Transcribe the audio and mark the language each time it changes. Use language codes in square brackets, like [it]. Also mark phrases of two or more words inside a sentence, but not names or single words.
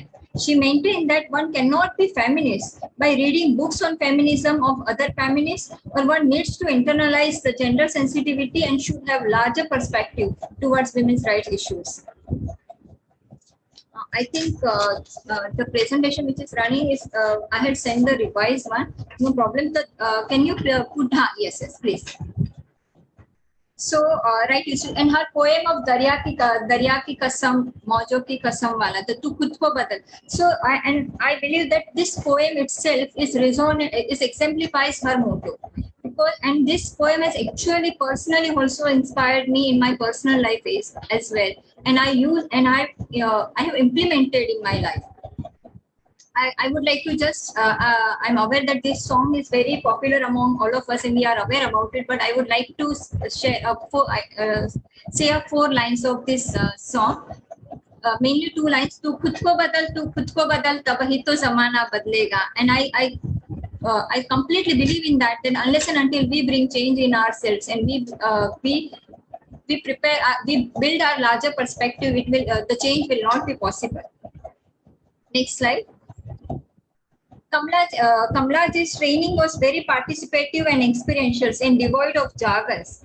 [en] She maintained that one cannot be feminist by reading books on feminism of other feminists, or one needs to internalize the gender sensitivity and should have larger perspective towards women's rights issues. I think the presentation which is running is, I had sent the revised one. No problem. Can you put, yes, please. So, right, and her poem of Darya ki Kasam, Maujo ki Kasam wala, the Tu Khud ko Badal. So, I believe that this poem itself exemplifies her motto. And this poem has actually personally also inspired me in my personal life as well. And I have implemented in my life. I would like to just, I'm aware that this song is very popular among all of us and we are aware about it, but I would like to share say 4 lines of this song. Mainly 2 lines. [hi] तू खुद को बदल तब ही तो ज़माना बदलेगा. [en] And I completely believe in that. Then unless and until we bring change in ourselves and we prepare, we build our larger perspective, it will the change will not be possible. Next slide. Kamla's training was very participative and experiential and devoid of jargons.